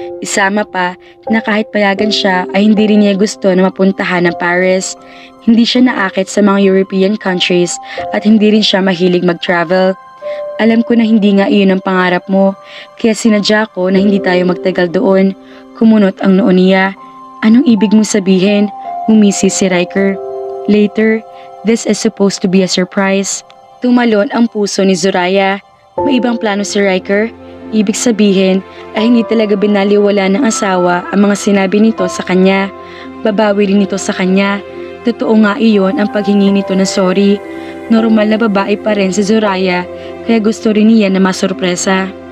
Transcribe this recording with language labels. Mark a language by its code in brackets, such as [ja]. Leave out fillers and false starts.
[tl] Isama pa na kahit payagan siya ay hindi rin niya gusto na mapuntahan ng Paris. Hindi siya naakit sa mga European countries at hindi rin siya mahilig mag-travel. Alam ko na hindi nga iyon ang pangarap mo, kaya sinadya ko na hindi tayo magtagal doon. Kumunot ang noo niya. Anong ibig mong sabihin? Umisi si Riker. [en] Later, this is supposed to be a surprise. [tl] Tumalon ang puso ni Zoraya. May ibang plano si Riker? Ibig sabihin ay hindi talaga binaliwala ng asawa ang mga sinabi nito sa kanya. Babawi rin ito sa kanya. Totoo nga iyon ang paghingi nito ng sorry. Normal na babae pa rin si Zoraya, kaya gusto rin niya na masurpresa.